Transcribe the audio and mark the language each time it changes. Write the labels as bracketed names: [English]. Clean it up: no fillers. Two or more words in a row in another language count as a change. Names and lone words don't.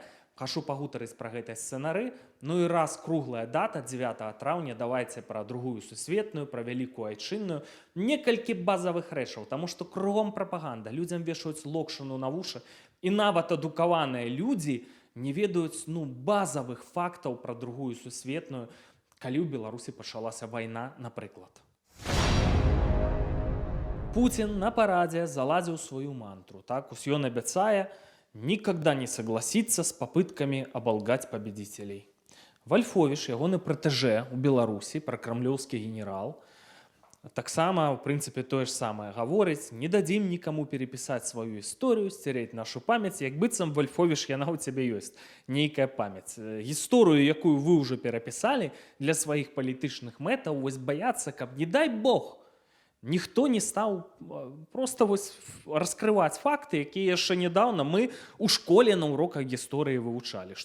[Belarusian] Хачу пагутарыць пра гэтай сцэнары. Ну і раз круглая дата, 9 траўня, давайце пра другую сусветную, пра вялікую айчынную. Некалькі базавых рэчаў, таму што кругом прапаганда. Людзям вешаюць локшыну на вушы. І нават адукаваныя людзі не ведаюць базавых фактаў пра другую сусветную, калі ў Беларусі пачалася вайна, напрыклад. [Russian] Путин на параде заладзіў свою мантру. [Belarusian] Так, ён абяцае [Russian] никогда не согласиться с попытками оболгать победителей. [Belarusian] Вольфович, ягоны пратэжэ у Беларусі, пракрамлёўскі генерал, таксама, в прынцыпе, тое ж самае гаворыць: не дадзім нікаму перепісаць сваю історыю, сцерэць нашу памяць, як быццам, Вольфович, яна ў цябе ёсць нейкая памяць. Гісторыю, якую вы ўжо перапісалі для сваіх палітычных мэтаў, вось баяцца, каб, не дай Бог, ніхто не стаў проста раскрываць факты, якія яшчэ нядаўна мы ў школе на уроках гісторыі вывучалі.